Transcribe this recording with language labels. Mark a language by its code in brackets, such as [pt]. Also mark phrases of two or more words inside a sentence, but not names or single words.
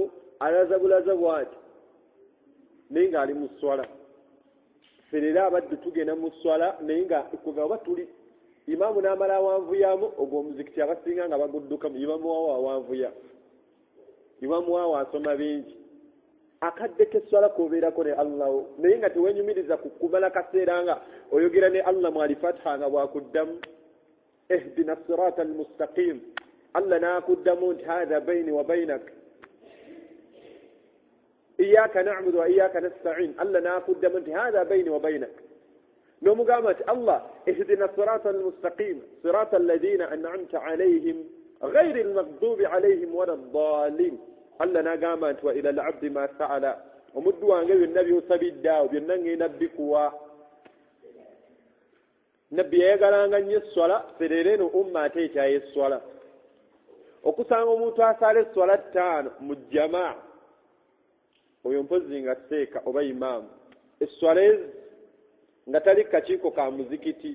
[lg] alaza bulaza bwati naye ng'ali mu swala ferera abaddu tugenda mu swala naye nga kugaba tuli imaamu n'amala awanvuyamu ogwo omuzikiti abasinga nga baguddukamu imaamu waawo awanvuya imaamu waawo asoma bingi akadde k'eswala k'obeerako ne Allahu naye nga tewenyumiriza kumala kaseera nga oyogera ne Allah mu alifatha nga bwakuddamu [ar] اهدنا الصراط المستقيم [lg] Allah n'akuddamu nti [ar] هذا بيني وبينك إياك نعبد وإياك نستعين [lg] Allah n'akuddamu nti [ar] هذا بيني وبينك [lg] nomugamba nti Allah [ar] اهدنا الصراط المستقيم صراط الذين أنعمت عليهم غير المغضوب عليهم ولا الضالين [lg] Allah n'agamba nti [ar] وإلى العبد ما سأل [lg] omuddu wange byonna by'osabidde awo byonna ngenda bikuwa nabbi yayagalanga nnyo esswala ferera eno umma ate ekyayo esswala okusanga omuntu asala esswala 5 mu jamaa oyo mpozi nga seeka oba imaamu esswala ezi nga tali kakiiko ka muzikiti